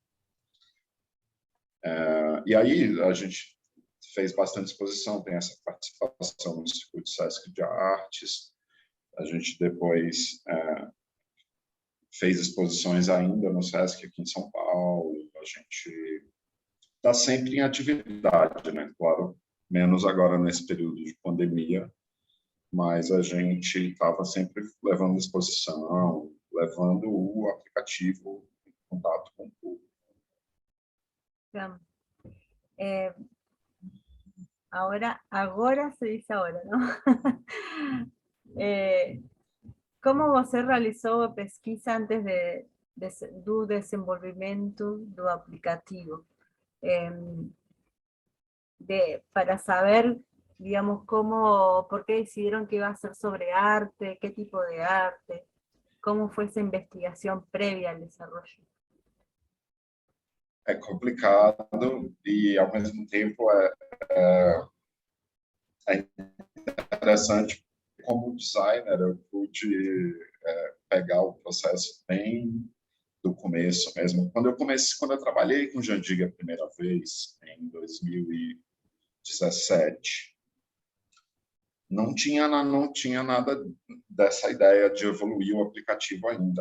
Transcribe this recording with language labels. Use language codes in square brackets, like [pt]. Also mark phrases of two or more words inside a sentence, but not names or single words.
[pt] E aí a gente fez bastante exposição, tem essa participação no Circuito Sesc de Artes, a gente depois fez exposições ainda no Sesc aqui em São Paulo, a gente está sempre em atividade, né? Claro, menos agora nesse período de pandemia, mas a gente estava sempre levando exposição, levando o aplicativo em contato com o público. [es] Agora se dice ahora, ¿no? [pt] Como você realizou a pesquisa antes do desenvolvimento do aplicativo? [es] Para saber, digamos, por qué decidieron que iba a ser sobre arte, qué tipo de arte, cómo fue esa investigación previa al desarrollo. [pt] é complicado e, ao mesmo tempo, é interessante. Como designer, eu pude pegar o processo bem do começo mesmo. Quando eu trabalhei com Jandig a primeira vez, em 2017, não tinha nada dessa ideia de evoluir o aplicativo ainda.